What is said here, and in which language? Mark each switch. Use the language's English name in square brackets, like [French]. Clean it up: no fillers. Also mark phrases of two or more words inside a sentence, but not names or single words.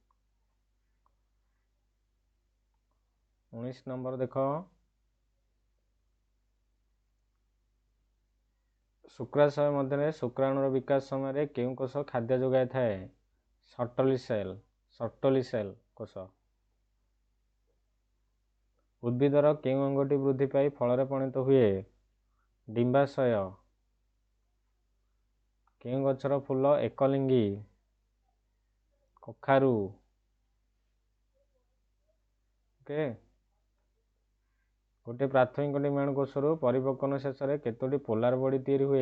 [Odia] 19 ନମ୍ବର ଦେଖ ଶୁକ୍ରାଶୟ ମଧ୍ୟ ଶୁକ୍ରାଣୁର ବିକାଶ ସମୟ କେଉଁ କୋଷ ଖାଦ୍ୟ ଯୋଗାଇ ଥାଏ। 'ସର୍ଟୋଲି ସେଲ କୋଷ। ଉଦ୍ଭିଦର କେଉଁ ଅଙ୍ଗଟି ବୃଦ୍ଧି ପାଇ ଫଳରେ ପରିଣତ ହୁଏ? ଡିମ୍ବାଶୟ। କେଉଁ ଗଛର ଫୁଲ ଏକଲିଙ୍ଗୀ? କଖାରୁ। ଓକେ। ଗୋଟିଏ ପ୍ରାଥମିକ ଡିମ୍ବାଣୁ କୋଷରୁ ପରିପକ୍ୱନ ଶେଷରେ କେତୋଟି [English] polar body [Odia] ତିଆରି ହୁଏ?